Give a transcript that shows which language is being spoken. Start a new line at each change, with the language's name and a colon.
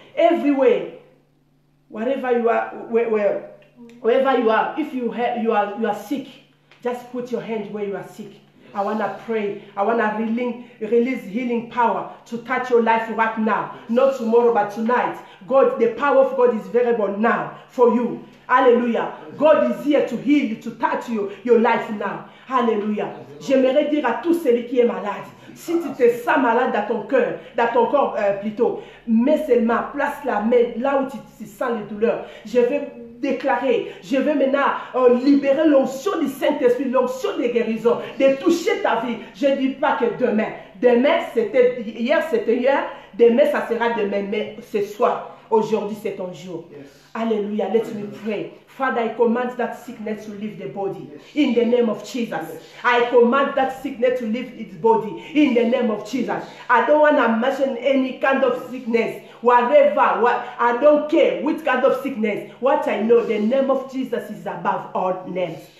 English: Everywhere, wherever you are, wherever you are, if you are sick, just put your hand where you are sick. I want to pray. I want to release healing power to touch your life right now. Not tomorrow, but tonight. God, the power of God is available now for you. Hallelujah. God is here to heal you, to touch your life now. Hallelujah.
French: J'aimerais dire à tout celui qui est malade, si tu te sens malade dans ton cœur, dans ton corps plutôt, mets seulement, place la main là où tu sens les douleurs. Je vais déclarer, je vais maintenant libérer l'onction du Saint-Esprit, l'onction de guérison, de toucher ta vie. Je ne dis pas que demain. Demain, c'était hier, demain, ça sera demain, mais ce soir, aujourd'hui, c'est ton jour.
English: Yes. Hallelujah. Let me pray. Father, I command that sickness to leave the body. In the name of Jesus. I command that sickness to leave its body. In the name of Jesus. I don't want to mention any kind of sickness. Whatever. I don't care which kind of sickness. What I know, the name of Jesus is above all names.